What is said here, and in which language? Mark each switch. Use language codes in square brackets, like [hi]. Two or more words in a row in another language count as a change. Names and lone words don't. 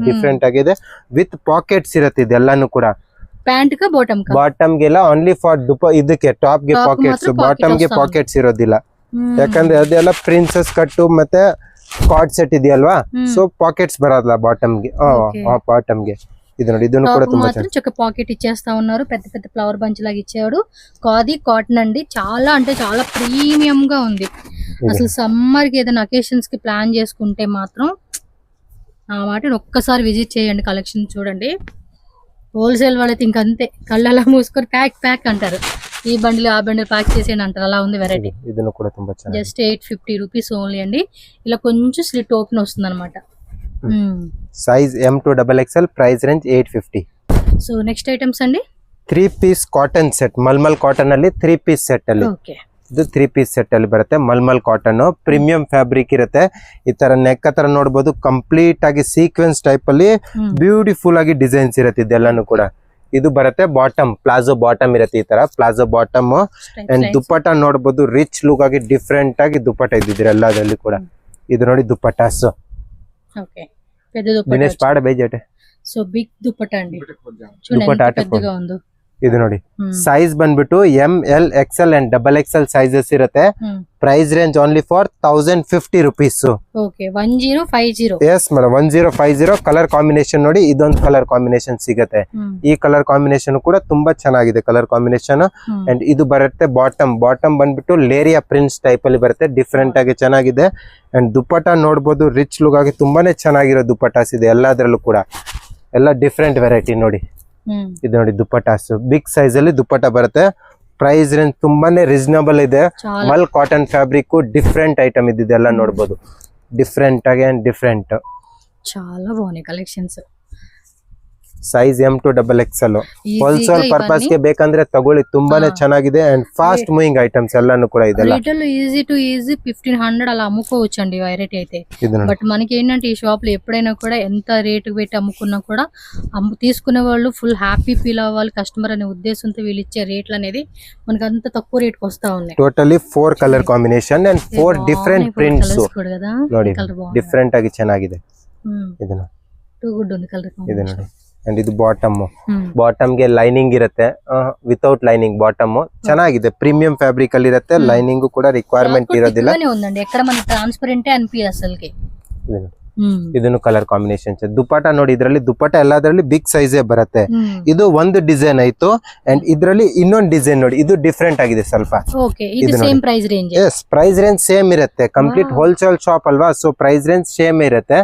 [kn] ಡಿಫ್ರೆಂಟ್ ಆಗಿದೆ [en] with pockets [kn] ಇರುತ್ತೆ ಇದೆಲ್ಲಾನು ಕೂಡ. ಪ್ಯಾಂಟ್ ಕ ಬಾಟಮ್ ಗೆಲ್ಲ [en] only for [kn] ಇದಕ್ಕೆ ಟಾಪ್ ಗೆ ಪಾಕೆಟ್ಸ್, ಬಾಟಮ್ ಗೆ ಪಾಕೆಟ್ಸ್ ಇರೋದಿಲ್ಲ, ಯಾಕಂದ್ರೆ ಅದೆಲ್ಲ [en] princess cut [kn] ಮತ್ತೆ [en] card set [kn] ಇದೆಯಲ್ವಾ, ಸೊ ಪಾಕೆಟ್ಸ್ ಬರೋದಿಲ್ಲ ಬಾಟಮ್ ಗೆ. ಬಾಟಮ್ ಗೆ ಇದು ನೋಡಿ, ಇದನ್ನು ಕೂಡ ತುಂಬಾ [te] చక్క పాకెట్ ఇచ్చేస్తా ఉన్నారు. పెద్ద పెద్ద [en] flower bunch [te] లాగా ఇచ్చాడు. [en] khadi cotton [te] అండి, చాలా అంటే చాలా ప్రీమియం గా ఉంది. అసలు సమ్మర్ కి ఏదైనా అకేషన్స్ కి ప్లాన్ చేసుకుంటే మాత్రం ఆ వాటిని ఒక్కసారి విజిట్ చేయండి, కలెక్షన్ చూడండి. హోల్సేల్ వాళ్ళైతే ఇంక అంతే, కళ్ళు అలా మూసుకొని [en] pack pack [te] అంటారు. ఈ బండిలు ఆ బండిలు ప్యాక్ చేసేయండి అంటారు, అలా ఉంది వెరైటీ. [kn] ಇದನ್ನು ಕೂಡ ತುಂಬಾ ಚೆನ್ನಾಗಿದೆ. [te] జస్ట్ 850 [en] rupees only [te] అండి. ఇలా కొంచెం [en] slit open [te] వస్తుంది అనమాట. [en] size M2XXL, price range 850. so next items [te] అండి [kn] 3 [en] piece cotton set, malmal cotton [kn] ಅಲ್ಲಿ 3 [en] piece set [kn] ಅಲ್ಲಿ. [te] ఓకే, [kn] ಇದು 3 [en] piece set [kn] ಅಲ್ಲಿ ಬರುತ್ತೆ. [en] malmal cotton premium fabric [kn] ಇರುತ್ತೆ. ಈ ತರ ನೆಕ್ ಹತ್ರ ನೋಡಬಹುದು, ಕಂಪ್ಲೀಟ್ ಆಗಿ [en] sequence type [kn] ಅಲ್ಲಿ ಬ್ಯೂಟಿಫುಲ್ ಆಗಿ ಡಿಸೈನ್ಸ್ ಇರುತ್ತೆ ಇದೆಲ್ಲಾನು ಕೂಡ. ಇದು ಬರುತ್ತೆ ಬಾಟಮ್, [en] palazzo bottom [kn] ಇರುತ್ತೆ, ಈ ತರ [en] palazzo bottom. [kn] ಅಂಡ್ ದುಪ್ಪಟ್ಟ ನೋಡಬಹುದು, [en] rich look [kn] ಆಗಿ ಡಿಫ್ರೆಂಟ್ ಆಗಿ ದುಪ್ಪಟ್ಟ ಇದ್ದಿದ್ರೆ ಎಲ್ಲದರಲ್ಲಿ ಕೂಡ. ಇದು ನೋಡಿ ದುಪ್ಪಟ್ಟಾಸ್. [te] ఓకే, పెద్ద దుపట్టా. ದಿನೇಶ್ ಪಾಡ ಬೇಜಾಟೆ. [en] so big dupatta [te] అండి, చూడండి ఎంత పెద్దగా ఉందో. [kn] ಇದು ನೋಡಿ, ಸೈಜ್ ಬಂದ್ಬಿಟ್ಟು [en] ML XL and XXL sizes [kn] ಇರುತ್ತೆ. [en] price range only for 1050 rupees. ಓಕೆ, 1050. yes madam, 1050. color combination [kn] ನೋಡಿ, ಇದೊಂದು [en] color combination [kn] ಸಿಗುತ್ತೆ. ಈ [en] color combination [kn] ಕೂಡ ತುಂಬಾ ಚೆನ್ನಾಗಿದೆ [en] color combination. [kn] ಅಂಡ್ ಇದು ಬರುತ್ತೆ ಬಾಟಮ್. ಬಾಟಮ್ ಬಂದ್ಬಿಟ್ಟು ಲೇರಿಯಾ [en] prints type [kn] ಅಲ್ಲಿ ಬರುತ್ತೆ, ಡಿಫ್ರೆಂಟ್ ಆಗಿ ಚೆನ್ನಾಗಿದೆ. ಅಂಡ್ ದುಪ್ಪಟ್ಟ ನೋಡ್ಬೋದು, [en] rich look [kn] ಆಗಿ ತುಂಬಾನೇ ಚೆನ್ನಾಗಿರೋ ದುಪ್ಪಟ್ಟಾಸ್ ಇದೆ ಎಲ್ಲದರಲ್ಲೂ ಕೂಡ, ಎಲ್ಲ [en] different variety [kn] ನೋಡಿ. ಇದು ನೋಡಿ ದುಪ್ಪಟ್ಟಾಸ್, [en] big size [kn] ಅಲ್ಲಿ ದುಪ್ಪಟ್ಟ ಬರುತ್ತೆ. [en] price range [kn] ತುಂಬಾನೇ ರೀಸನಬಲ್ ಇದೆ. [en] mal cotton fabric, different item [kn] ಇದೆಲ್ಲ ನೋಡಬಹುದು, ಡಿಫ್ರೆಂಟ್ ಆಗಿ [en] and different. [te] చాలా బాగున్నాయి కలెక్షన్స్. [en] size M2XXL. wholesale purpose [kn] ಗೆ ಬೇಕಂದ್ರೆ ತಗೊಳ್ಳಿ, ತುಂಬಾನೇ ಚೆನ್ನಾಗಿದೆ. [en] and fast moving items [kn] ಎಲ್ಲಾನು ಕೂಡ ಇದೆಲ್ಲ. [te] రిటైల్ [en] easy to easy [te] 1500 అలా అమ్ముకోవచ్చు అండి వెరైటీ అయితే. బట్ మనకి ఏంటంటే ఈ షాప్ లో ఎప్పుడైనా కూడా ఎంత రేటు పెట్టి అమ్ముకున్నా కూడా తీసుకునే వాళ్ళు [en] full happy feel [te] అవ్వాలి కస్టమర్ అనే ఉద్దేశంతో వీళ్ళు ఇచ్చే రేట్లు అనేది మనకి అంత తక్కువ రేట్ కి వస్తా ఉన్నాయి. [en] totally 4 color combination and 4 different prints [kn] ನೋಡಿ, ಡಿಫರೆಂಟ್ ಆಗಿ ಚೆನ್ನಾಗಿದೆ. ಇದನ್ನ [en] too good [te] ఉంది కలర్ ಕಾಂಬಿನೇಷನ್. [kn] ಅಂಡ್ ಇದು ಬಾಟಮ್, ಬಾಟಮ್ ಗೆ ಲೈನಿಂಗ್ ಇರುತ್ತೆ, [en] without lining bottom. [kn] ಚೆನ್ನಾಗಿದೆ, [en] premium fabric [kn] ಅಲ್ಲಿ ಇರುತ್ತೆ. ಲೈನಿಂಗ್ ಕೂಡ ರಿಕ್ವೈರ್ಮೆಂಟ್ ಇರೋದಿಲ್ಲ. [te] ఉందండి, ఎక్కడ మనకి ట్రాన్స్పరెంట్ అనిపియదు అసలుకి. [kn] ಇದನ್ನು [en] color combination. [kn] ದುಪ್ಪಟ್ಟ ನೋಡಿ, ಇದರಲ್ಲಿ ದುಪ್ಪಟ್ಟ ಎಲ್ಲದರಲ್ಲಿ ಬಿಗ್ ಸೈಜೇ ಬರುತ್ತೆ. ಇದು ಒಂದು ಡಿಸೈನ್ ಆಯ್ತು. ಅಂಡ್ ಇದರಲ್ಲಿ ಇನ್ನೊಂದು ಡಿಸೈನ್ ನೋಡಿ, ಇದು ಡಿಫ್ರೆಂಟ್ ಆಗಿದೆ ಸ್ವಲ್ಪ. ಎಸ್, [en] price range same [kn] ಇರುತ್ತೆ. [en] complete wholesale shop [kn] ಅಲ್ವಾ, ಸೊ [en] price range same [kn] ಇರುತ್ತೆ.